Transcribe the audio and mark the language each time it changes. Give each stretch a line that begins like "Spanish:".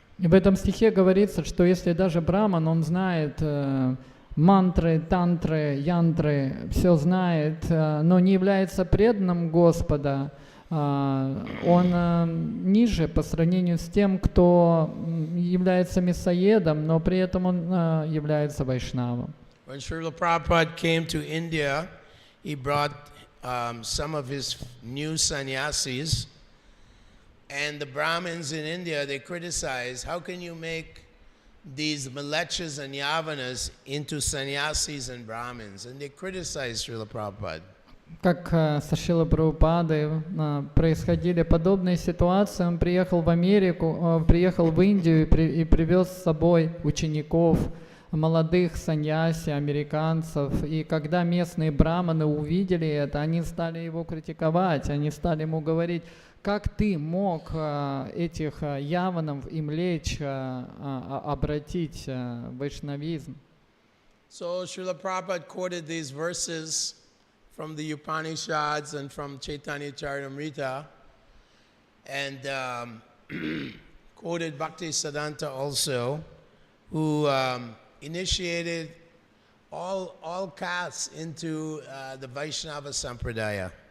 Russian: И в этом стихе говорится, что если даже браман, он знает мантры, тантры, янтры, все знает, но не является преданным Господа, он ниже по сравнению с тем, кто является мясоедом, но при этом он является вайшнавом.
English: When Srila Prabhupada came to India, he brought some of his new sannyasis, and the Brahmins in India, they criticized, how can you make these Malechas and Yavanas into sannyasis and Brahmins? And they criticized Srila Prabhupada.
Russian: Как со Шрилой Прабхупадой происходили подобные ситуации, он приехал в Америку, приехал в Индию и привез с собой учеников, молодых саньяси, американцев. И когда местные браманы увидели это, они стали его критиковать, они стали ему говорить: как ты мог этих яванов и млеч обратить в вайшнавизм?
English: So Srila Prabhupada quoted these verses from the Upanishads and from Chaitanya Charitamrita, and quoted Bhakti Siddhanta also, who initiated all castes into the Vaishnava Sampradaya.